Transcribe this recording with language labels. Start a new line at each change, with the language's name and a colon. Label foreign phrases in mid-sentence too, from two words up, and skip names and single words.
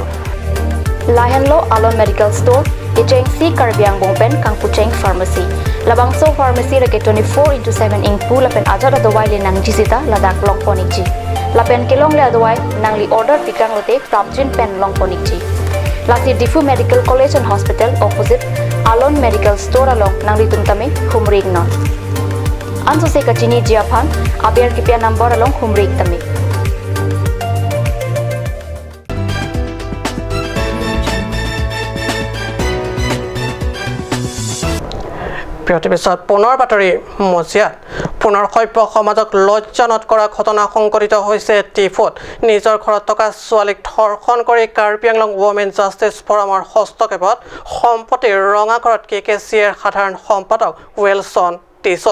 Karbi: Lahan lo Alon Medical Store Icheng si Karbiang Bongpen Kang Pucheng Pharmacy Labang so pharmacy rake 24/7 ingpu lapen ajat adawai le nang jisita Ladakh long poniji lapen kilong le adawai nangli order pikang lote prapjin pen long poniji Lasi Difu Medical College and Hospital opposite Alon Medical Store along nangli tumtame humring non Anso se kachini jiaphan abiar kipia number along humring tame
Assamese: পিছত পুনৰ বাতৰি মজিয়াত পুনৰ সভ্য সমাজক লজ্জানত কৰা ঘটনা সংঘটিত হৈছে টিফুত নিজৰ ঘৰত থকা ছোৱালীক ধৰ্ষণ কৰি কাৰ্বি আংলং ওমেন জাষ্টিছ ফৰামৰ হস্তক্ষেপত সম্পত্তিৰ ৰঙাঘৰত কেকেচিৰ সাধাৰণ সম্পাদক ৱেলছন টিছো